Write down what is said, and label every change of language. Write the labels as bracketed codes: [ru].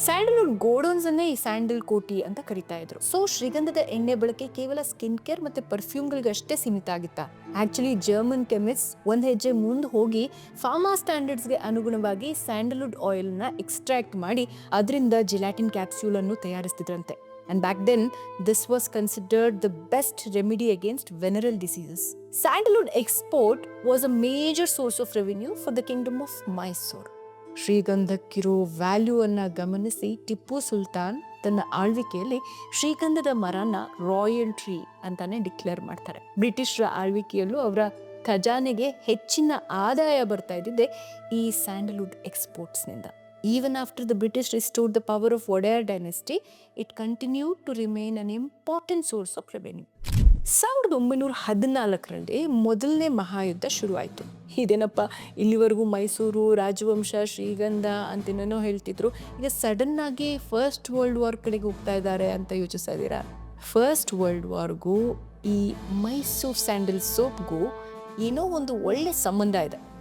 [kn] Sandalwood godowns ಅನ್ನೇ ಈ sandal ಕೋಟಿ ಅಂತ ಕರಿತಾ ಇದ್ರು. ಸೊ ಶ್ರೀಗಂಧದ ಎಣ್ಣೆ ಬಳಕೆ ಕೇವಲ ಸ್ಕಿನ್ ಕೇರ್ ಮತ್ತೆ ಪರ್ಫ್ಯೂಮ್ ಗಳಿಗೆ ಅಷ್ಟೇ ಸೀಮಿತ ಆಗಿತ್ತ. ಆಕ್ಚುಲಿ ಜರ್ಮನ್ ಕೆಮಿಸ್ಟ್ ಒಂದ್ ಹೆಜ್ಜೆ ಮುಂದೆ ಹೋಗಿ ಫಾರ್ಮಾ ಸ್ಟ್ಯಾಂಡರ್ಡ್ಸ್ ಗೆ ಅನುಗುಣವಾಗಿ ಸ್ಯಾಂಡಲ್ವುಡ್ ಆಯಿಲ್ ನ ಎಕ್ಸ್ಟ್ರಾಕ್ಟ್ ಮಾಡಿ ಅದರಿಂದ ಜಿಲಾಟಿನ್ ಕ್ಯಾಪ್ಸ್ಯೂಲ್ ಅನ್ನು ತಯಾರಿಸ್ತಿದ್ರಂತೆ. [en] And back then, this was considered the best remedy against venereal diseases. Sandalwood export was a major source of revenue for the kingdom of Mysore. [kn] ಶ್ರೀಗಂಧಕ್ಕಿರೋ value ಅನ್ನ ಗಮನಿಸಿ ಟಿಪ್ಪು ಸುಲ್ತಾನ್ ತನ್ನ ಆಳ್ವಿಕೆಯಲ್ಲಿ ಶ್ರೀಗಂಧದ ಮರನ ರಾಯಲ್ ಟ್ರೀ ಅಂತಾನೆ ಡಿಕ್ಲೇರ್ ಮಾಡ್ತಾರೆ. ಬ್ರಿಟಿಷರ ಆಳ್ವಿಕೆಯಲ್ಲೂ ಅವರ ಖಜಾನೆಗೆ ಹೆಚ್ಚಿನ ಆದಾಯ ಬರ್ತಾ ಇದ್ದಿದ್ದೆ ಈ Sandalwood ಎಕ್ಸ್ಪೋರ್ಟ್ಸ್ನಿಂದ. [en] Even after the British restored the power of Wadayar dynasty, it continued to remain an important source of revenue. [kn] 1914ರಲ್ಲಿ ಮೊದಲನೇ ಮಹಾಯುದ್ಧ ಶುರುವಾಯಿತು. ಇದೇನಪ್ಪ, ಇಲ್ಲಿವರೆಗೂ ಮೈಸೂರು, ರಾಜವಂಶ, ಶ್ರೀಗಂಧ ಅಂತೇನೇನೋ ಹೇಳ್ತಿದ್ರು, ಈಗ ಸಡನ್ ಆಗಿ ಫಸ್ಟ್ ವರ್ಲ್ಡ್ ವಾರ್ ಕಡೆಗೆ ಹೋಗ್ತಾ ಇದ್ದಾರೆ ಅಂತ ಯೋಚಿಸ್ತಾ ಇದ್ದೀರಾ? ಫಸ್ಟ್ ವರ್ಲ್ಡ್ ವಾರ್ಗೂ ಈ ಮೈಸೂರು ಸ್ಯಾಂಡಲ್ ಸೋಪ್ಗೂ ಏನೋ ಒಂದು ಒಳ್ಳೆ ಸಂಬಂಧ ಇದೆ.